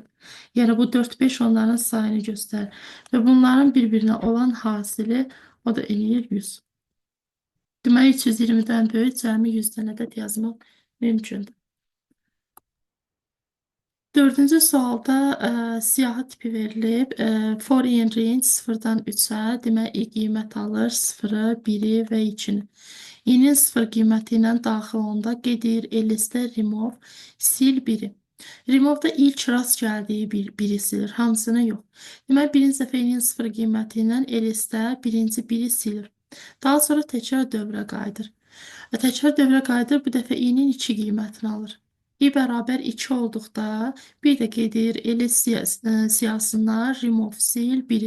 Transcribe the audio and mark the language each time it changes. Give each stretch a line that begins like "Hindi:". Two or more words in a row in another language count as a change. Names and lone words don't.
Azerbaijani: Yəni, bu 4-5 onların sayını göstərir. Və bunların bir-birinə olan hasili, o da eləyir 100. Deməli, 320-dən böyük cəmi 100 dənə ədəd yazmaq mümkündür. Dördüncü sualda siyahı tipi verilib.
English: For in range
Azerbaijani: 0-dan 3-ə, demək, qiymət alır 0-ı, 1-i və 2-ni. İnin 0 qiyməti ilə daxil onda qeyd edir listə remove, sil 1-i. Remove-da ilk rast gəldiyi biri silir, hamısını yox. Demək, birinci dəfə inin 0 qiyməti ilə listə birinci 1-i silir. Daha sonra təkrar dövrə qayıdır. Təkrar dövrə qayıdır, bu dəfə i-nin 2 qiymətini alır. i bərabər 2 olduqda bir də qeyd edir siyahısından remove sil 1-i.